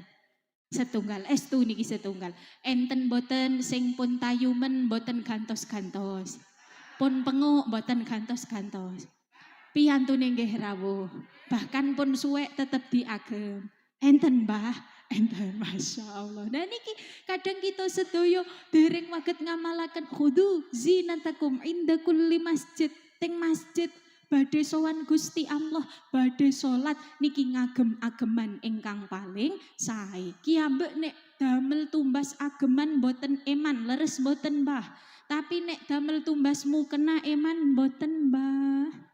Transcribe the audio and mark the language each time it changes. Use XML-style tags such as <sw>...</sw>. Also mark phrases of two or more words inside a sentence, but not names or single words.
<jv>Setunggal, estu niki setunggal. Enten boten sing pun tayumen boten gantos-gantos. Pun penguk boten gantos-gantos. Piyantune nggih rawuh. Bahkan pun suwek tetep diagem. Enten Mbah, enten</jv> <ar>Masya Allah.</ar> <jv>Nah niki kadang kita sedaya dereng waget ngamalaken</jv> <ar>khudhu zinatakum inda kulli masjid.</ar> <jv>Teng masjid badhe sowan Gusti Allah, badhe salat niki ngagem-ageman ingkang paling sae. Kiambek nek damel tumbas ageman boten eman, leres boten Mbah. Tapi nek damel tumbas mukena eman boten Mbah.</jv>